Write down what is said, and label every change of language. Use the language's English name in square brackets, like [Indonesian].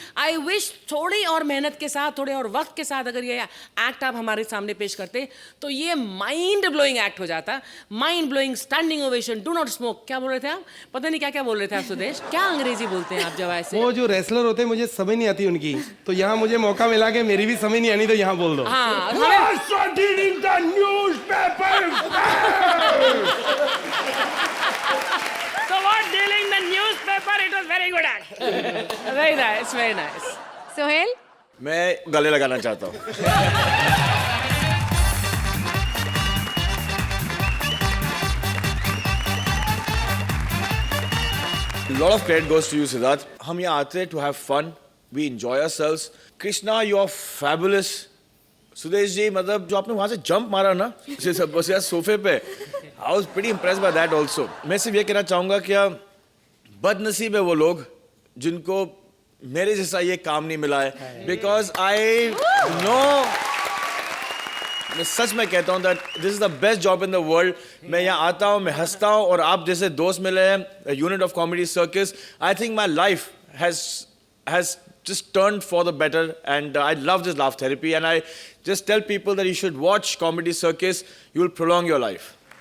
[English] I wish [Hindi] थोड़ी और मेहनत के साथ, थोड़े और वक्त के साथ अगर ये एक्ट आप हमारे सामने पेश करते तो ये माइंड ब्लोइंग एक्ट हो जाता. [English] Mind blowing, standing ovation, do not smoke. [Hindi] क्या बोल रहे थे आप? पता नहीं क्या क्या बोल रहे थे आप सुदेश. क्या अंग्रेजी बोलते हैं आप जब ऐसे? वो जो रेसलर होते हैं मुझे समझ नहीं आती उनकी, तो यहाँ मुझे मौका मिला के मेरी भी समझ नहीं आनी तो यहाँ बोल दो. [English] हाँ, So what dealing the newspaper? It was very good act. Very nice, very nice. [Hindi] Sohail? मैं गले लगाना चाहता हूँ. [English] lot of credit goes to you, Siddharth. [Hindi] हम यहाँ आते हैं [English] to have fun. We enjoy ourselves. Krishna, you are fabulous. [Hindi] Sudesh ji, मतलब जो आपने वहाँ से जंप मारा ना सोफे पे, [English] I was pretty impressed by that also. [Hindi] मैं सिर्फ ये कहना चाहूँगा क्या बदनसीब है वो लोग जिनको मेरे जैसा ये काम नहीं मिला है. [English] Because I know, [Hindi] मैं सच में कहता हूँ [English] that this is the best job in the world. [Hindi] मैं यहाँ आता हूँ, मैं हंसता हूँ और आप जैसे दोस्त मिले हैं, [English] a unit of comedy circus. I think my life has just turned for the better, and I love this laugh therapy, and I just tell people that you should watch Comedy Circus. You will prolong your life.